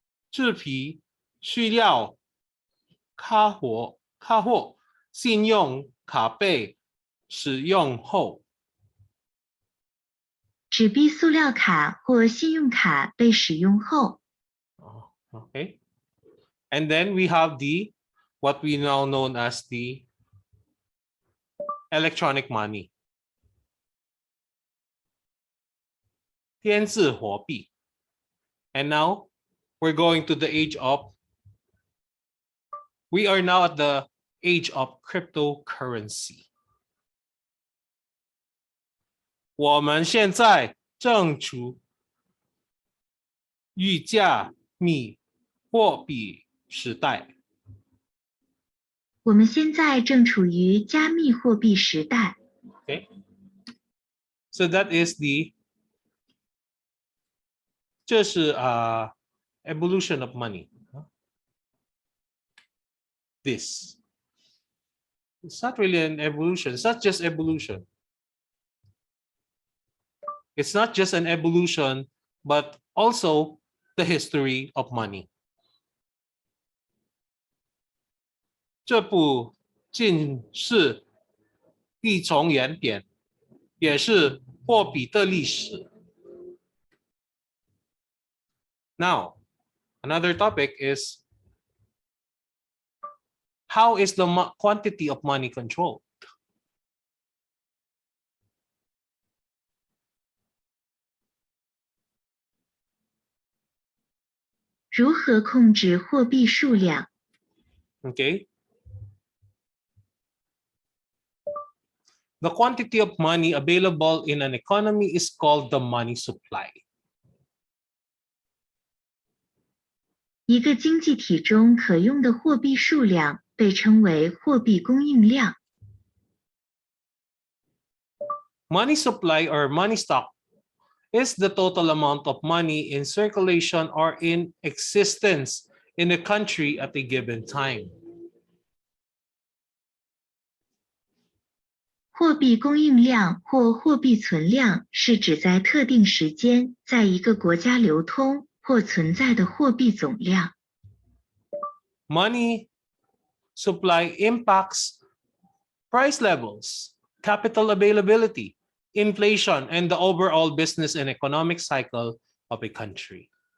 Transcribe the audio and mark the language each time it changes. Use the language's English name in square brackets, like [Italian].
[Chinese] 制皮、塑料、卡货、信用卡被使用后，纸币塑料卡或信用卡被使用后， [English] okay. And then we have what we now known as the electronic money. [Chinese] 电子货币. [English] And now we're going to the we are now at the age of cryptocurrency. [Chinese] 我们现在正处于加密货币时代。我们现在正处于加密货币时代。 [English] Okay. So that is [Chinese] 这是 [English] evolution of money. This. It's not really an evolution. It's not just evolution. It's not just an evolution, but also the history of money. [Chinese] 这不仅是一种演变，也是货币的历史。 [English] Now, another topic is how is the quantity of money controlled? [Chinese] 如何控制货币数量？ [English] Okay. The quantity of money available in an economy is called the money supply. [Chinese] 一个经济体中可用的货币数量被称为货币供应量。 [English] Money supply or money stock is the total amount of money in circulation or in existence in a country at a given time. [Chinese] 货币供应量或货币存量是指在特定时间在一个国家流通或存在的货币总量。 [English] Money supply impacts price levels, capital availability, inflation, and the overall business and economic cycle of a country.